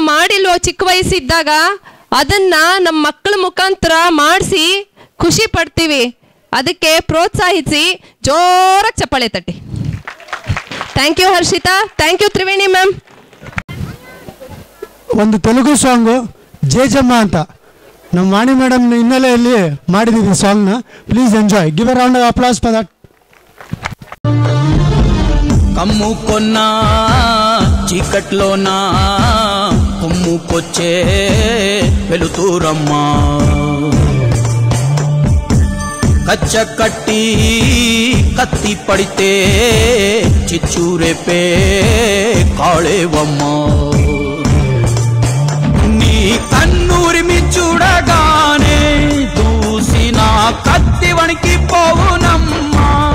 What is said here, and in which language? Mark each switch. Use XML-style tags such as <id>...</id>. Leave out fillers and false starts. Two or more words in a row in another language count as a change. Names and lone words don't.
<kn>ಮಾಡಿಲ್ವೋ ಚಿಕ್ಕ ವಯಸ್ಸಿದ್ದಾಗ ಅದನ್ನ ನಮ್ಮ ಮಕ್ಕಳ ಮುಖಾಂತರ ಮಾಡಿಸಿ ಖುಷಿ ಪಡ್ತೀವಿ ಅದಕ್ಕೆ ಪ್ರೋತ್ಸಾಹಿಸಿ ಜೋರಾಗಿ ಚಪ್ಪಾಳೆ ತಟ್ಟಿ</kn> <en>thank you</en> <kn>ಹರ್ಷಿತಾ</kn> <en>thank you</en> <kn>ತ್ರಿವೇಣಿ ಮ್ಯಾಮ್ ಒಂದು ತೆಲುಗು ಸಾಂಗು ಜೇಜಮ್ಮ ಅಂತ ನಮ್ಮ ವಾಣಿ ಮೇಡಮ್ ಹಿನ್ನೆಲೆಯಲ್ಲಿ ಮಾಡಿದ್ದೀವಿ ಸಾಂಗ್ನ</kn> <en>please enjoy give a round of applause for that</en> <te>కమ్ము కొన్నా చీకట్లోనా కొమ్ముకొచ్చే వెలుతురమ్మా కచ్చ కట్టి కత్తి పడితే చిచ్చూరేపే కాళేవమ్మా నీ కన్నూరిమి చూడగానే దూసిన కత్తి వణికి పోవునమ్మా</te>